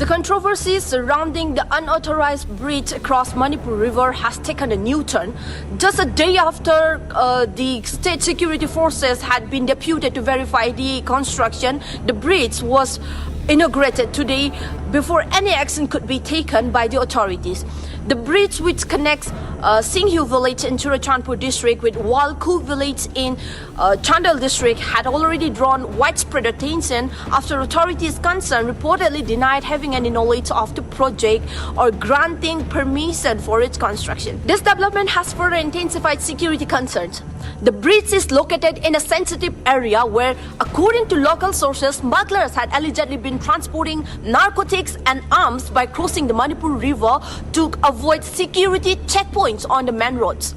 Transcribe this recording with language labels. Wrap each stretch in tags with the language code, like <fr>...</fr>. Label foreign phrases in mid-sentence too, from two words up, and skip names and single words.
<en>The controversy surrounding the unauthorized bridge across Manipur River has taken a new turn. Just a day after the state security forces had been deputed to verify the construction, the bridge was inaugurated today before any action could be taken by the authorities. The bridge, which connects Singhu village in Churachandpur district with Walku village in Chandal district, had already drawn widespread attention after authorities concerned reportedly denied having any knowledge of the project or granting permission for its construction. This development has further intensified security concerns. The bridge is located in a sensitive area where, according to local sources, smugglers had allegedly been transporting narcotics and arms by crossing the Manipur River to avoid security checkpoints on the main roads.</en>